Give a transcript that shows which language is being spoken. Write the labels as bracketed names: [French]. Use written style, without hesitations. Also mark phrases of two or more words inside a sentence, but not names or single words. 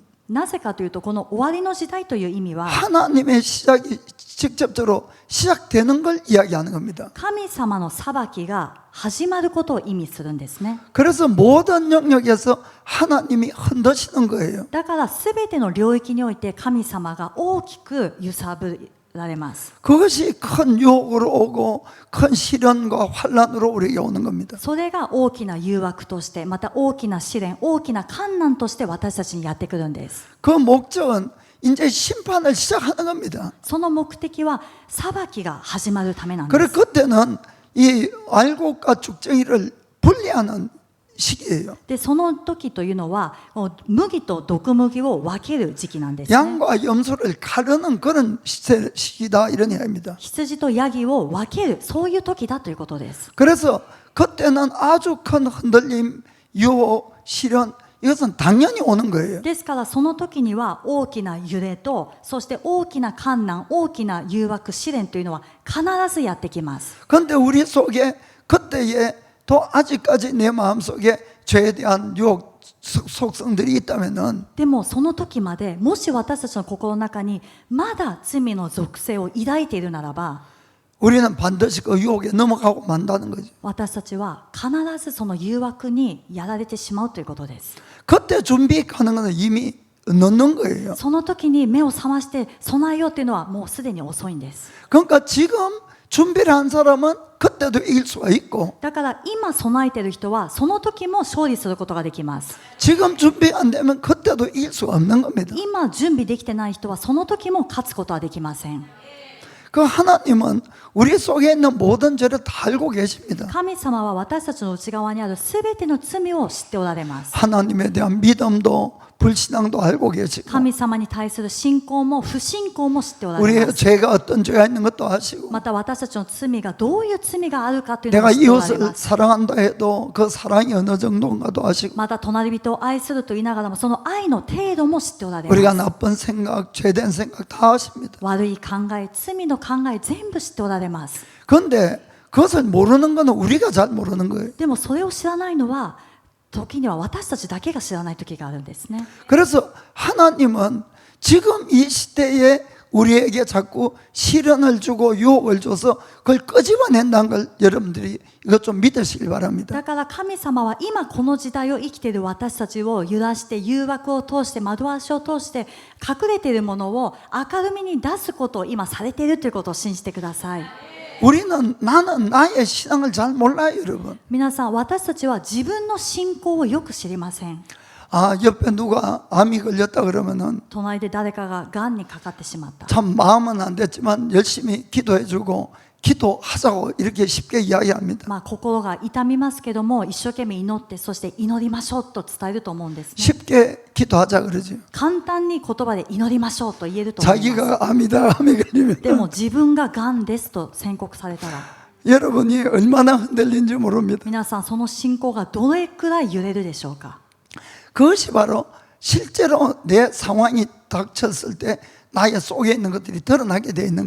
[Japanese] なぜかというと、この終わりの時代という意味は [Korean] 하나님의 시작이 직접적으로 시작되는 걸 이야기하는 겁니다. [Japanese] 神様の裁きが始まることを意味するんですね。 [Korean] 그래서 모든 영역에서 하나님이 흔드시는 거예요. [Japanese] だからすべての領域において神様が大きく揺さぶられます。 [Korean] 그것이 큰 유혹으로 오고 큰 시련과 환란으로 우리에게 오는 겁니다. [Japanese] それが大きな誘惑として、また大きな試練、大きな困難として私たちにやってくるんです。 [Korean] 그 목적은 이제 심판을 시작하는 겁니다. [Japanese] その目的は裁きが始まるためなんで [Korean] 그래 [Japanese] す。 [Korean] 그때는 이 알곡과 죽정이를 분리하는 시기예요. [Japanese] で、その時というのは麦と毒麦を分ける時期なんですね。 [Korean] 양과 염소를 가르는 그런 시기다 이런 이야기입니다. [Japanese] 羊とヤギを分ける、そういう時だということです。 [Korean] 그래서 그때는 아주 큰 흔들림, 유혹, 시련 이것은 당연히 오는 거예요. [Japanese] ですからその時には大きな揺れと、そして大きな困難、大きな誘惑、試練というのは必ずやってきます。 [Korean] 그런데 우리 속에 그때에 또 아직까지 내 마음속에 죄에 대한 유혹 속성들이 있다면은 [Japanese] でもその時まで、もし私たちの心の中にまだ罪の属性を抱いているならば、 [Korean] 우리는 반드시 그 유혹에 넘어가고 만다는 거죠. [Japanese] 私たちは必ずその誘惑にやられてしまうということです。 [Korean] 그때 준비하는 것은 이미 늦는 거예요. [Japanese] その時に目を覚まして備えようというのはもうすでに遅いんです。 [Korean] 그러니까 지금 준비를 한 사람은 그때도 이길 수가 있고 [Japanese] だから今備えている人はその時も勝利することができます。 [Korean] 지금 준비 안 되면 그때도 이길 수가 없는 겁니다. [Japanese] 今準備できてない人はその時も勝つことはできません。 [Korean] 그 하나님은 우리 속에 있는 모든 죄를 다 알고 계십니다. [Japanese] 神様は私たちの内側にあるすべての罪を知っておられます。 [Korean] 하나님에 대한 믿음도 불신앙도 알고 계시고 [Japanese] 神様に対する信仰も不信仰も知っておられま [Korean] 우리의 [Japanese] す。 [Korean] 죄가 어떤 죄가 있는 것도 아시고 [Japanese] また私たちの罪がどういう罪があるかというのも [Korean] 내가 [Japanese] 知っておられ [Korean] 이웃을 [Japanese] ます。 [Korean] 사랑한다 해도 그 사랑이 어느 정도인가도 아시고 [Japanese] また隣人を愛すると言いながらもその愛の程度も知っておられま [Korean] 우리가 [Japanese] す。 [Korean] 나쁜 생각, 죄된 생각 다 아십니다. [Japanese] 悪い考え、罪の考え全部知っておられます。 [Korean] 그런데 그것을 모르는 것은 우리가 잘 모르는 거예요. [Japanese] でもそれを知らないのは時には私たちだけが知らない時があるんですね。 [Korean] 그래서 하나님은 지금 이 시대에 우리에게 자꾸 시련을 주고 유혹을 줘서 그걸 끄집어낸다는 걸 여러분들이 이것 좀 믿으시길 바랍니다. [Japanese] だから神様は今この時代を生きている私たちを揺らして誘惑を通して惑わしを通して隠れているものを明るみに出すことを今されているということを信じてください。 [Korean] 나는 나의 신앙을 잘 몰라요, 여러분. [Japanese] 皆さん、私たちは自分の信仰をよく知りません。 [Korean] 옆에 누가 암이 걸렸다 그러면은 [Japanese] 隣で誰かががんにかかってしまった。 [Korean] 참 마음은 안 됐지만 열심히 기도해주고 기도하자고 이렇게 쉽게 이야기합니다. [Japanese] 心が痛みますけども、一生懸命祈って、そして祈りましょうと伝えると思うんですね。 [Korean] 쉽게 기도하자 그러죠. [Japanese] 簡単に言葉で祈りましょうと言えると思います。 [Korean] 자기가 암이다 암이 걸리면 [Japanese] でも自分ががんですと宣告されたら、 [Korean] 여러분이 얼마나 흔들린지 모릅니다. [Japanese] 皆さんその信仰がどれくらい揺れるでしょうか。 [Korean] 그것이 바로 실제로 내 상황이 닥쳤을 때 나의 속에 있는 것들이 드러나게 되어 있는